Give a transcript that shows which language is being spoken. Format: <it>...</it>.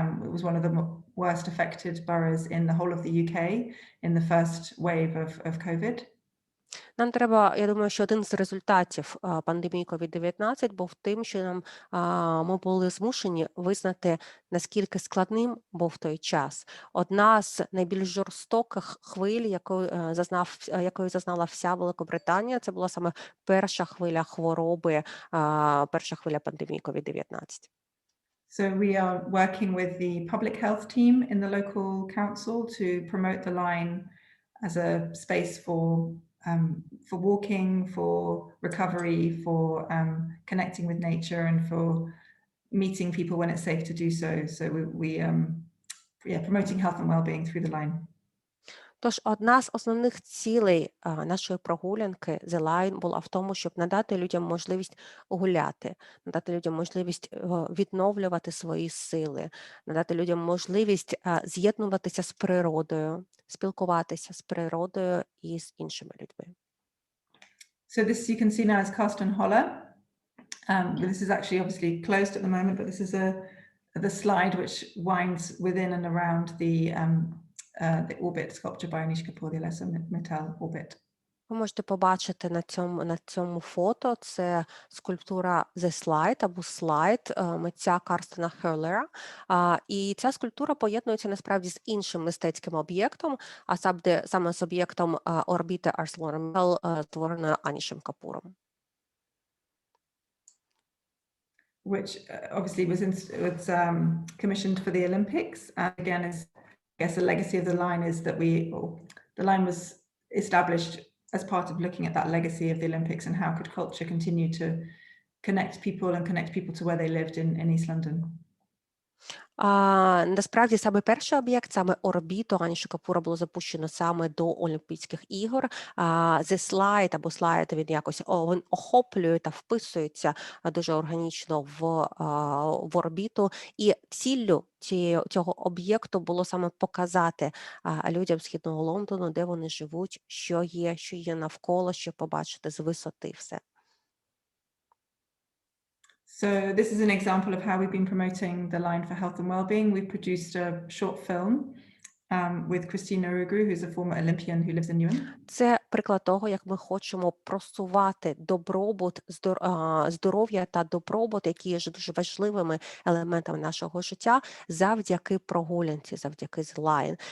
<en>It was one of the worst affected boroughs in the whole of the UK in the first wave of COVID.</en> <uk>Нам треба, я думаю, що один з результатів пандемії COVID-19 був тим, що ми були змушені визнати, наскільки складним був той час. Одна з найбільш жорстоких хвиль, якої зазнала вся Великобританія, це була саме перша хвиля хвороби, перша хвиля пандемії COVID-19.</uk> <en>So we are working with the public health team in the local council to promote the line as a space for walking, for recovery, for connecting with nature and for meeting people when it's safe to do so. So we promoting health and well-being through the line.</en> <uk>Тож одна з основних цілей нашої прогулянки The Line була в тому, щоб надати людям можливість гуляти, надати людям можливість відновлювати свої сили, надати людям можливість з'єднуватися з природою, спілкуватися з природою і з іншими людьми.</uk> <en>So this you can see now is Carston Holler. This is actually obviously closed at the moment, but this is the slide which winds within and around the orbit sculpture by Agnieszka Podilesa Metal orbit.</en> <uk>Ви можете побачити на цьому фото, це скульптура The Slide або Slide митця Карстена Холлера. І ця скульптура поєднується насправді з іншим мистецьким об'єктом, а саме з об'єктом орбіти ArcelorMittal, створеною Анішем Капуром.</uk> <en>which obviously was commissioned for the Olympics. And again, I guess the legacy of the line is that the line was established as part of looking at that legacy of the Olympics and how could culture continue to connect people to where they lived in East London.</en> <uk>Насправді саме перший об'єкт, саме орбіту Аніша Капура було запущено саме до Олімпійських ігор. The slide або слайд, він якось він охоплює та вписується дуже органічно в орбіту. І ціллю цього об'єкту було саме показати людям Східного Лондону, де вони живуть, що є навколо, щоб побачити з висоти все. So this is an example of how we've been promoting the line for health and well-being. We've produced a short film with Christina Rugru, who's a former Olympian who lives in Newham. Це приклад того, як ми хочемо просувати добробут, здоров'я та добробут, які є дуже важливими елементами нашого життя, завдяки прогулянці, завдяки The Line.</uk>